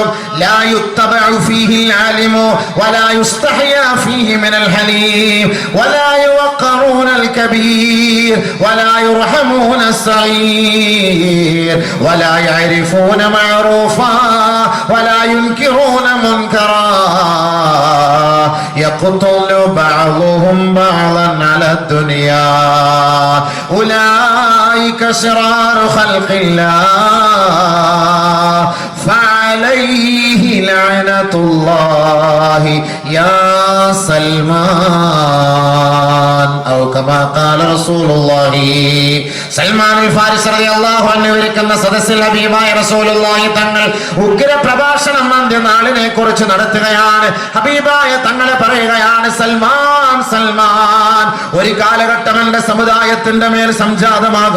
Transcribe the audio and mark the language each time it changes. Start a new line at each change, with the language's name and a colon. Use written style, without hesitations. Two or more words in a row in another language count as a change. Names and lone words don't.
Arabic: لا يتبع فيه العالم ولا يستحيا فيه من الحليم ولا يوقرون الكبير ولا يرحمون الصغير ولا يعرفون معروفا ولا ينكرون منكرا يقتل بعضهم بعضا على الدنيا أولئك شرار خلق الله فعليه لعنة الله يا سلمان أو كما قال رسول الله.
Malayalam: സൽമാൻ അൽ ഫാരിസി
Arabic: رضي الله عنه
Malayalam: ഇരിക്കുന്ന സദസ്സിൽ ഹബീബായ റസൂലുള്ളാഹി തങ്ങൾ ഉഗ്ര പ്രഭാഷണം അന്ത്യനാളിനെ കുറിച്ച് നടത്തുകയാണ്. ഹബീബായ തങ്ങളെ പറയുകയാണ്, സൽമാൻ, സൽമാൻ, ഒരു കാലഘട്ടം എന്റെ സമുദായത്തിന്റെ മേൽ സംജാതമാകും.